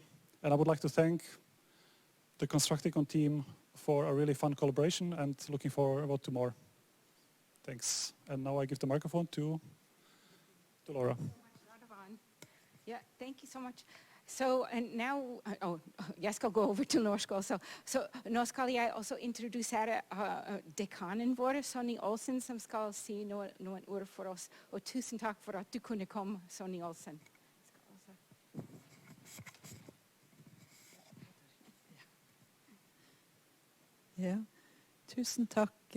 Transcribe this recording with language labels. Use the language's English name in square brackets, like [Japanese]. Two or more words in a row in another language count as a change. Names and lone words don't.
[English] And I would like to thank the Konstruktikon team for a really fun collaboration and looking forward to more. Thanks. And now I give the microphone to Laura. Yeah, thank you so much. So, and now, [Norwegian] jeg skal gå over til norsk også. Så nå skal jeg også introdusere dekanen vår, Sonni Olsen, som skal si noen ord for oss. Og tusen takk for at du kunne komme, Sonni Olsen. Ja, tusen takk.